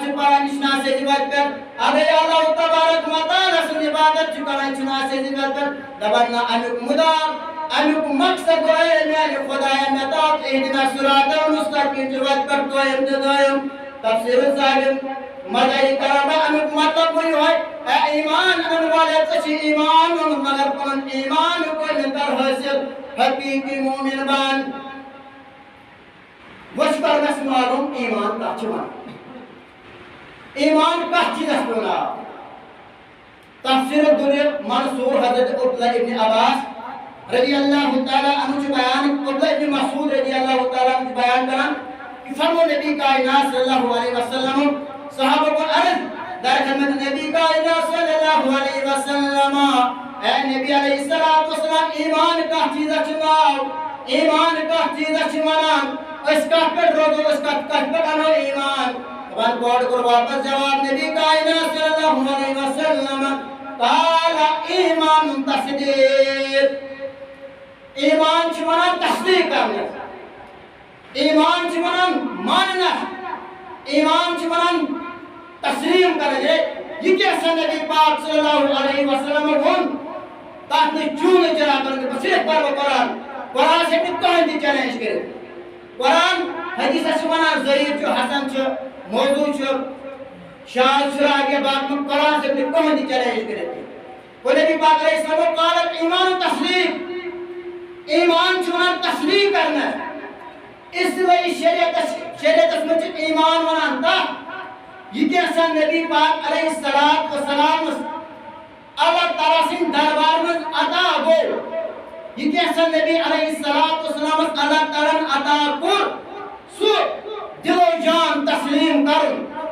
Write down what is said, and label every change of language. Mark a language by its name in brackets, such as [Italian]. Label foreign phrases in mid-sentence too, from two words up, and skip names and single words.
[Kashmiri] چھِ پران یہِ چھُنہٕ سیٚزِ وَتہِ پٮ۪ٹھ اگرے اللہ تبارک و تعالیٰ سٕنٛز عبادت چھُ کران یہِ چھُنہٕ سیٚزِ وَتہِ پٮ۪ٹھ دَپان نہ امیُک مُدا امیُک مقصد گوٚو اے میانہِ خۄدایا مےٚ تاو [Arabic] اہدنا الصراط المستقیٖم [Kashmiri] چہِ وَتہِ پٮ۪ٹھ دوٚیِم تہٕ دوٚیِم تفسیٖر صاحب مزاحی کران بہٕ امیُک مطلب گوٚو یِہوٚے اے ایٖمان اَنن والے ژےٚ چھُے ایٖمان اوٚنمُت مگر پنُن ایٖمان کوٚر نہٕ کر حٲصِل حقیٖقی مومِن بن وۄنۍ چھُ کرُن اَسہِ معلوٗم ایٖمان کَتھ چھِ وَنان ایٖمان کَتھ چیٖزَس پیوٚو ناو تفسیٖر دُرِ منصوٗر حضرت عبداللہ ابن عباس رضی اللہ تعالیٰ عنہ چھُ بیان عبداللہ ابن مسعوٗد رضی اللہ تعالیٰ عنہ چھُ بیان کران کہ فرمو نبی کائنات صلی اللہ علیہ وسلم صحابہ کو عرض در خدمت نبی کائنات صلی اللہ علیہ وسلم اے نبی علیہ السلام ایمان کَتھ چیٖزَس چھُ ناو ایمان کَتھ چیٖزَس چھِ وَنان أسۍ کَتھ پٮ۪ٹھ روزو أسۍ کَتھ پٮ۪ٹھ اَنو ایمان وۄنۍ گۄڈٕ کوٚر واپس جواب نبی کائنات صلی اللہ علیہ وسلم قال [Arabic] ایمان تصدیق [Kashmiri] ایمان چھُ وَنان تصدیق کرنس ایمان چھُ وَنان ماننس ایمان چھُ وَنان تسلیٖم کرٕنۍ یہِ کیٛاہ سا نبی پاک صلی اللہ علیہ وسلم ووٚن تَتھ نہٕ چوٗنہٕ چرا کرُن بہٕ صرف پرٕ بہٕ قرآن قرآن ہیٚکہِ نہٕ کٕہٕنۍ تہِ چیلینج کٔرِتھ قرآن حدیٖثس چھِ وَنان ضعیٖف چھُ حسن چھُ موضوٗع چھُ شاذ چھُ راویہ باقٕے قرآن ہیٚکہِ نہٕ کٕہٕنۍ تہِ چیلینج کٔرِتھ گوٚو نبی پاک [Arabic] علیہ السلام قال ایمان تصدیق [Kashmiri] ایمان چھُ وَنان تصدیق کرنس [Urdu] اس لیے [Kashmiri] شریعتس منٛز چھِ ایمان وَنان تَتھ یہِ کیٛاہ سا نبی پاک علیہ الصلوٰۃ والسلامَس اللہ تعالیٰ سٕنٛدِ دربار منٛز عطا گوٚو یہِ کیٛاہ سا نبی علیہ الصلوٰۃ والسلامَس اللہ تعالیٰ ہن عطا کوٚر سُہ دِلو جان تسلیٖم کرُن